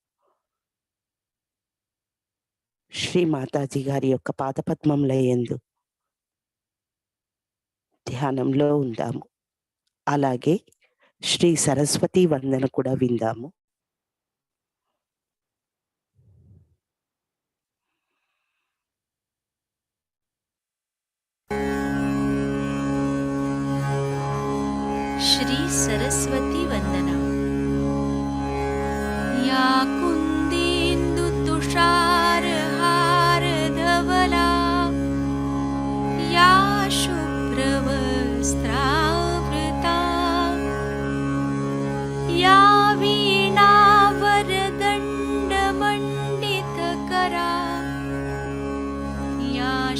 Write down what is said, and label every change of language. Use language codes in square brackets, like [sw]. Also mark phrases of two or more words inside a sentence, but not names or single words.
[te] శ్రీ మాతాజీ గారి యొక్క పాదపద్మముల యందు ధ్యానంలో ఉందాము. అలాగే శ్రీ సరస్వతి వందన కూడా విందాము. [sa] श्री सरस्वती वंदना। या कुन्देन्दु तुषार हार धवला, या शुभ्रवस्त्रावृता, या वीणा वरदण्डमण्डितकरा, या